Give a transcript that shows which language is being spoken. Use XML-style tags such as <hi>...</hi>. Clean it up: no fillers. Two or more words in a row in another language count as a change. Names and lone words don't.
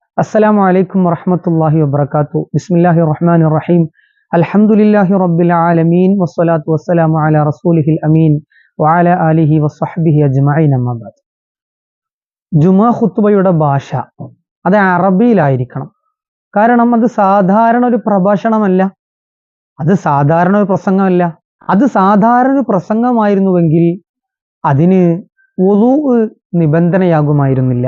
<ar>السلام عليكم ورحمة الله وبركاته. بسم الله الرحمن الرحيم. الحمد لله رب العالمين والصلاة والسلام على رسوله الأمين وعلى آله وصحبه أجمعين. أما بعد.</ar> <ml>ജുമാ ഖുത്ബയുടെ ഭാഷ അത് അറബിയിലായിരിക്കണം. കാരണം അത് സാധാരണ ഒരു പ്രഭാഷണമല്ല, അത് സാധാരണ ഒരു പ്രസംഗമല്ല. അത് സാധാരണ ഒരു പ്രസംഗമായിരുന്നുവെങ്കിൽ അതിന് വുളൂ നിബന്ധനയാകുമായിരുന്നില്ല.</ml>